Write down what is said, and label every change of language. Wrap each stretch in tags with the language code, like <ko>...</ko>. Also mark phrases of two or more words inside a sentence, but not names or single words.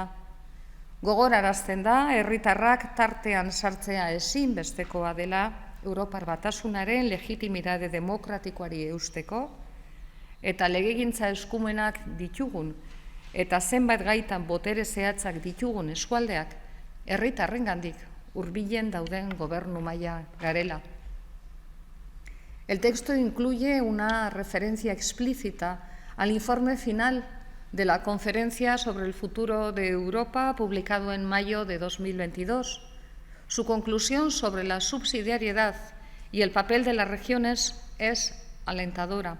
<eu>Gogorarazten da, herritarrak tartean sartzea ezinbestekoa dela Europar Batasunaren legitimidade demokratikoari eusteko, eta legegintza eskumenak ditugun, eta zenbait gaitan botere zehatzak ditugun eskualdeak, herritarrengandik hurbilen dauden gobernu maila garela.</eu> <es>El texto incluye una referencia explícita al informe final de la Conferencia sobre el Futuro de Europa, publicado en mayo de 2022. Su conclusión sobre la subsidiariedad y el papel de las regiones es alentadora.</es>